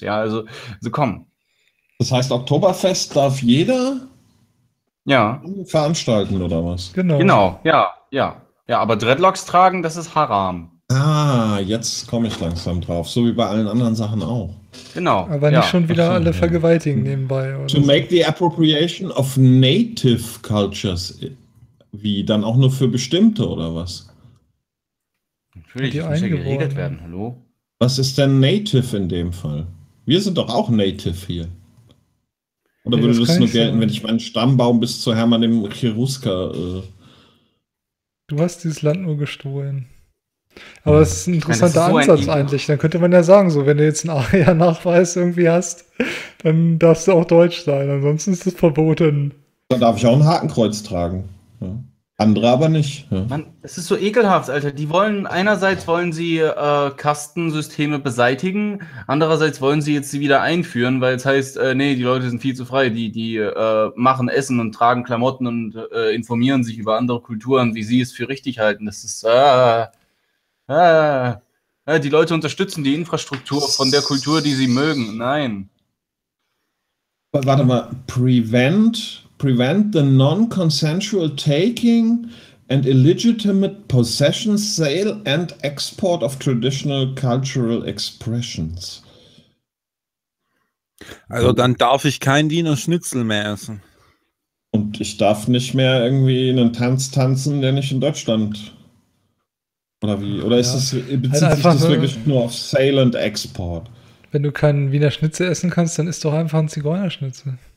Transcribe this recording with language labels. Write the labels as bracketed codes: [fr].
[de] Ja, also komm. Das heißt, Oktoberfest darf jeder veranstalten oder was? Genau, ja, aber Dreadlocks tragen, das ist Haram. Ah, jetzt komme ich langsam drauf, so wie bei allen anderen Sachen auch. Genau. Aber nicht schon wieder alle vergewaltigen nebenbei. Oder [en] to make the appropriation of native cultures. [de] Wie, dann auch nur für bestimmte oder was? Natürlich, die muss ja geregelt werden, hallo? Was ist denn native in dem Fall? Wir sind doch auch native hier. Oder würde das nur gelten, wenn ich meinen Stammbaum bis zu Hermann dem Cherusker... Du hast dieses Land nur gestohlen. Aber es ist ein interessanter Ansatz eigentlich. Dann könnte man ja sagen, so, wenn du jetzt einen Aria-Nachweis irgendwie hast, dann darfst du auch deutsch sein. Ansonsten ist es verboten. Dann darf ich auch ein Hakenkreuz tragen. Ja. Andere aber nicht. Ja. Mann, es ist so ekelhaft, Alter. Die wollen, einerseits wollen sie Kastensysteme beseitigen, andererseits wollen sie jetzt sie wieder einführen, weil es heißt, nee, die Leute sind viel zu frei. Die machen Essen und tragen Klamotten und informieren sich über andere Kulturen, wie sie es für richtig halten. Das ist... die Leute unterstützen die Infrastruktur von der Kultur, die sie mögen. Nein. Warte mal. [en] Prevent the non-consensual taking and illegitimate possession, sale and export of traditional cultural expressions. [de] Also dann darf ich kein Wiener Schnitzel mehr essen. Und ich darf nicht mehr irgendwie einen Tanz tanzen, der nicht in Deutschland... Oder wie? Oder ist das, bezieht sich das wirklich nur auf [en] Sale and Export? [de] Wenn du keinen Wiener Schnitzel essen kannst, dann isst doch einfach ein Zigeunerschnitzel.